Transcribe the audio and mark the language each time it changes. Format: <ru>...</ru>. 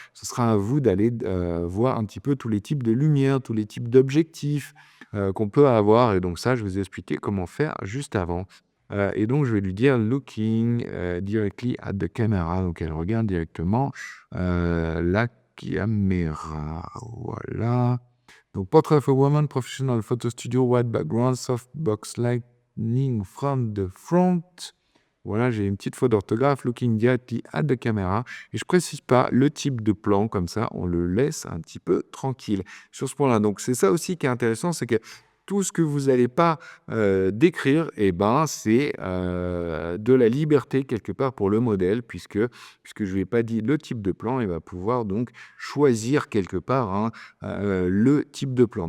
<fr>Ce sera à vous d'aller voir un petit peu tous les types de lumière, tous les types d'objectifs qu'on peut avoir. Et donc ça, je vous ai expliqué comment faire juste avant. Et donc, je vais lui dire</fr> <en>looking directly at the camera.</en> <fr>Donc, elle regarde directement la caméra. Voilà.</fr> <en>Donc, portrait of a woman, professional photo studio, white background, softbox lightning from the front.</en> <fr>Voilà, j'ai une petite faute d'orthographe,</fr> <en>looking directly at the camera.</en> <fr>Et je précise pas le type de plan, comme ça, on le laisse un petit peu tranquille sur ce point-là. Donc, c'est ça aussi qui est intéressant, c'est que tout ce que vous n'allez pas décrire, eh ben, c'est de la liberté quelque part pour le modèle, puisque je ne lui ai pas dit le type de plan, il va pouvoir donc choisir quelque part hein, le type de plan.</fr>